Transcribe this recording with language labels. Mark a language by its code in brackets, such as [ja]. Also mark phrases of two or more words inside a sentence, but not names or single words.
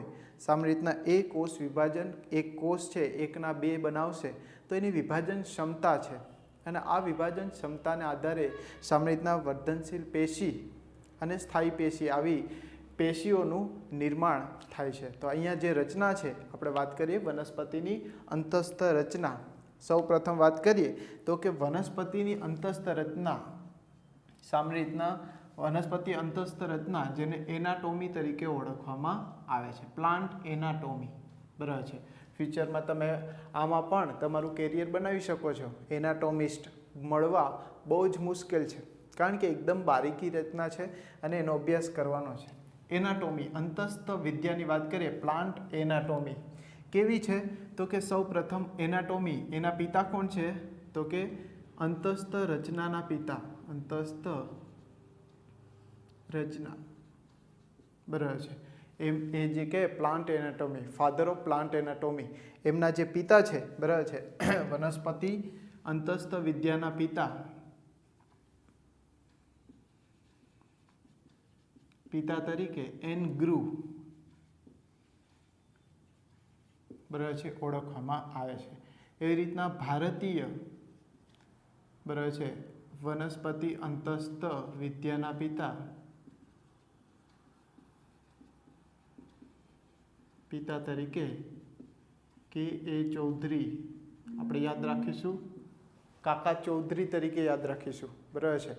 [gu] સામાન્ય રીતના એ કોષ વિભાજન એક કોષ છે એકના બે બનાવશે તો એની વિભાજન ક્ષમતા છે અને આ વિભાજન ક્ષમતાને આધારે સામાન્ય રીતના વર્ધનશીલ પેશી અને સ્થાયી પેશી આવી પેશીઓનું નિર્માણ થાય છે। તો અહીંયા જે રચના છે આપણે વાત કરીએ વનસ્પતિની અંતસ્થ રચના। સૌ પ્રથમ બાત કરીએ તો કે વનસ્પતિની અંતસ્થ રચના સામાન્ય રીતના વનસ્પતિ અંતસ્થ રચના જેને એનાટોમી તરીકે ઓળખવામાં આવે છે। [en] plant anatomy [gu] બરાબર છે। ફ્યૂચરમાં તમે આમાં પણ તમારું કેરિયર બનાવી શકો છો। એનાટોમિસ્ટ મળવા બહુ જ મુશ્કેલ છે કારણ કે એકદમ બારીકી રચના છે અને એનો અભ્યાસ કરવાનો છે। એનાટોમી અંતસ્થ વિદ્યાની વાત કરીએ [en] plant anatomy [gu] કેવી છે તો કે સૌ પ્રથમ એનાટોમી એના પિતા કોણ છે તો કે અંતસ્થ રચનાના પિતા અંતસ્થ રચના બરાબર છે। એમ એ જે કે [en] plant anatomy father of plant anatomy [gu] એમના જે પિતા છે બરાબર છે વનસ્પતિ અંતસ્થ વિદ્યાના પિતા તરીકે એન ગ્રૂ બરાબર છે ઓળખવામાં આવે છે। એવી રીતના ભારતીય બરાબર છે વનસ્પતિ અંતસ્થ વિદ્યાના પિતા તરીકે કે એ ચૌધરી આપણે યાદ રાખીશું, કાકા ચૌધરી તરીકે યાદ રાખીશું બરાબર છે।